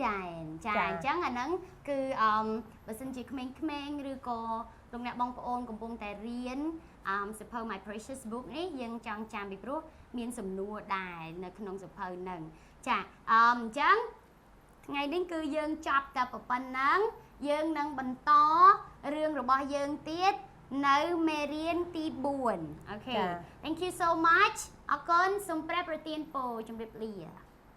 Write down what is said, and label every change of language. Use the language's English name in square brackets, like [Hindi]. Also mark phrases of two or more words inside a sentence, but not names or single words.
[Khmer] ដែនចាអញ្ចឹងអាហ្នឹងគឺបើសិនជាក្មេងៗឬក៏លោកអ្នកបងប្អូនកំពុងតែរៀនសៀវភៅ My Precious Book នេះយើងចង់ចាំពីព្រោះមានសំណួរដែរនៅក្នុងសៀវភៅហ្នឹងចាអញ្ចឹងថ្ងៃនេះគឺយើងចប់តែប៉ុណ្ណឹងយើងនឹងបន្តរឿងរបស់យើងទៀតនៅមេរៀនទី4អូខេ [English] Thank you so much [Khmer] អរគុណសូមព្រះប្រទានពរជម្រាបលា